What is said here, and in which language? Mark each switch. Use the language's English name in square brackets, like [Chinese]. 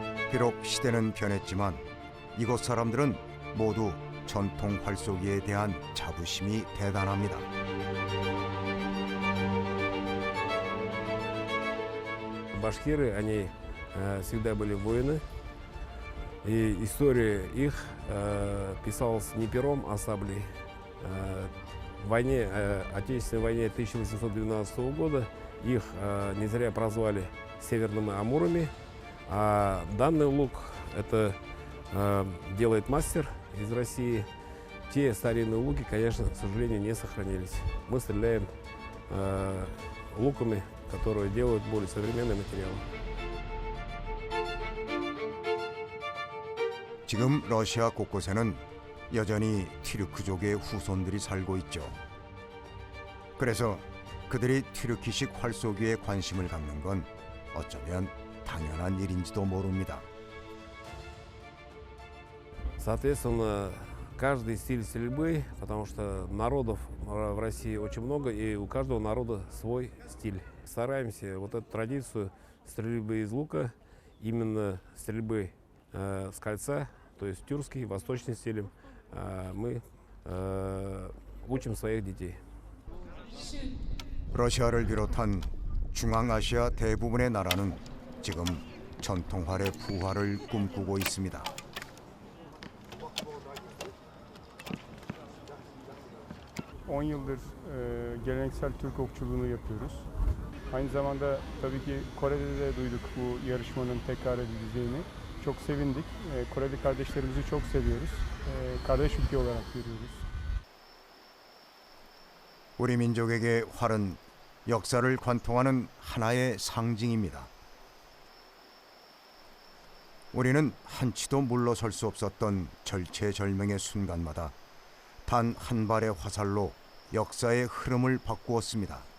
[Korean] 비록 시대는 변했지만 이곳 사람들은 모두 전통 활쏘기에 대한 자부심이 대단합니다. [Russian] Башкиры, они всегда были воины, и история их писалась не пером, а саблей. В войне, Отечественной войне 1812 года их не зря прозвали северными амурами, а данный лук это делает мастер из России. Те старинные луки, конечно, к сожалению, не сохранились. Мы стреляем луками, которые делают более современный материал. [Korean] 지금 러시아 곳곳에는 여전히 튀르크족의 후손들이 살고 있죠. 그래서 그들이 튀르키식 활쏘기에 관심을 갖는 건 어쩌면 당연한 일인지도 모릅니다. [Russian] Соответственно, каждый стиль стрельбы, потому что народов в России очень много, и у каждого народа свой стиль. Стараемся вот эту традицию стрельбы из лука, именно стрельбы с кольца, то есть тюркский, восточный стиль, мы учим своих детей. [Korean] 러시아를 비롯한 중앙아시아 대부분의 나라는 지금 전통활의 부활을 꿈꾸고 있습니다. [Turkish] 10 yıldır geleneksel Türk okçuluğunu yapıyoruz. Aynı zamanda tabii ki Kore'de de duyduk bu yarışmanın tekrar edileceğini. Çok sevindik. Koreli kardeşlerimizi çok seviyoruz. Kardeş ülke olarak görüyoruz. [Korean] 우리 민족에게 활은 역사를 관통하는 하나의 상징입니다. 우리는 한치도 물러설 수 없었던 절체절명의 순간마다 단 한 발의 화살로 역사의 흐름을 바꾸었습니다.